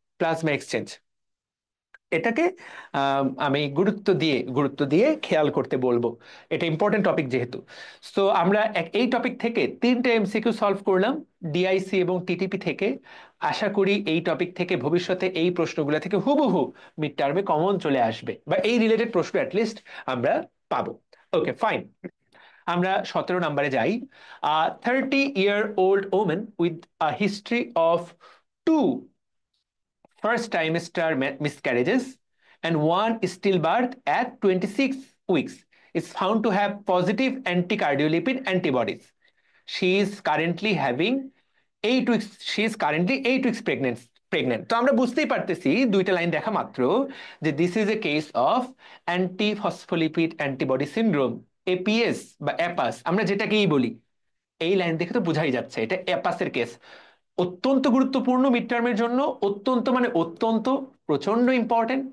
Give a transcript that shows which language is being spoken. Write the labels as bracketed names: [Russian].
[Bangla] Plasma exchange, এটাকে আমি গুরুত্ব দিয়ে খেয়াল করতে বলবো, এটা ইম্পর্টেন্ট টপিক যেহেতু। তো আমরা এই টপিক থেকে 3টে MCQ সলভ করলাম, ডিআইসি এবং টিটিপি থেকে। আশা করি এই টপিক থেকে ভবিষ্যতে এই প্রশ্নগুলো থেকে হুবহু মিড টার্মে কমন চলে আসবে, বা এই রিলেটেড প্রশ্ন অ্যাটলিস্ট আমরা পাবো। ওকে, ফাইন। আমরা 17 নম্বরে যাই। [English] 30-year-old woman with a history of 2 first trimester miscarriages and one stillbirth at 26 weeks is found to have positive anticardiolipin antibodies. She is currently having 8 weeks. She is currently 8 weeks pregnant. [Bangla] তো আমরা বুঝতেই পারতেছি দুইটা line দেখা মাত্র যে [English] this is a case of antiphospholipid antibody syndrome, [Bangla] APS বা অ্যাপাস আমরা যেটাকেই বলি। এই লাইন দেখে তো বোঝাই যাচ্ছে এটা অ্যাপাসের কেস। অত্যন্ত গুরুত্বপূর্ণ মিড টার্মের জন্য, অত্যন্ত মানে অত্যন্ত, প্রচন্ড ইম্পর্টেন্ট।